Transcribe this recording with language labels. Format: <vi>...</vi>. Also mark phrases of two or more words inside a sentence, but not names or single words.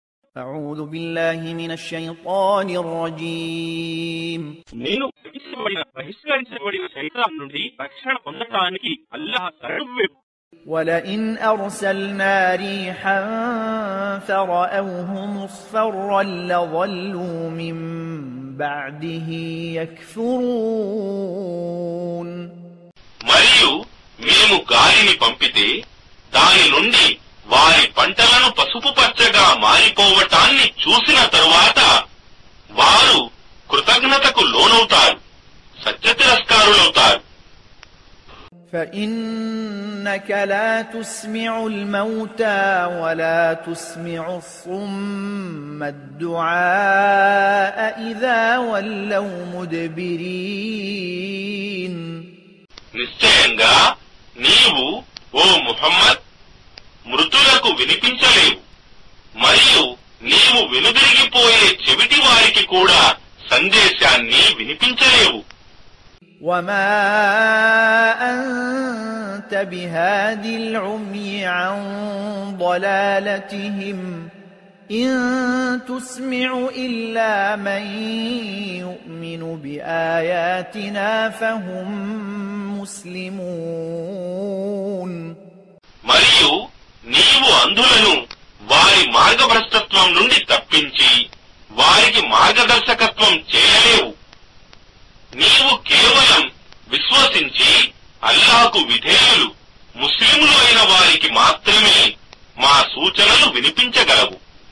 <ar>أعوذ بالله من الشيطان الرجيم</ar> <te>నేను బహిష్కరించబడిన శైతాన్ నుండి రక్షణ పొందడానికి అల్లాహ్ శరణు.</te> <ar>ولئن أرسلنا ريحا فرأوه مصفرا لظلوا من بعده يكفرون.</ar> <te>మరియు మేము గాలిని పంపితే దాని నుండి వారి పంటలను పసుపు పచ్చగా మారిపోవటాన్ని చూసిన తరువాత వారు కృతజ్ఞతకు లోనవుతారు, సత్యతిరస్కారులవుతారు.</te> <ar>فإنك لا تسمع الموتى ولا تسمع الصم الدعاء إذا ولوا مدبرين.</ar> <te>నిశ్చయంగా నీవు ఓ ముహమ్మద్ మృతులకు వినిపించలేవు, మరియు నీవు వెనుదిరిగిపోయే చెవిటి వారికి కూడా సందేశాన్ని వినిపించలేవు.</te> <ar>وما أنت بهاد العمي عن ضلالتهم إن تسمع إلا من يؤمن بآياتنا فهم مسلمون.</ar> <te>మరియు నీవు అంధులను వారి మార్గభ్రష్టత్వం నుండి తప్పించి వారికి మార్గదర్శకత్వం చేయలేవు. నీవు కేవలం విశ్వసించి అల్లాహకు విధేయులు ముస్లింలు అయిన వారికి మాత్రమే మా సూచనలు వినిపించగలవు.</te>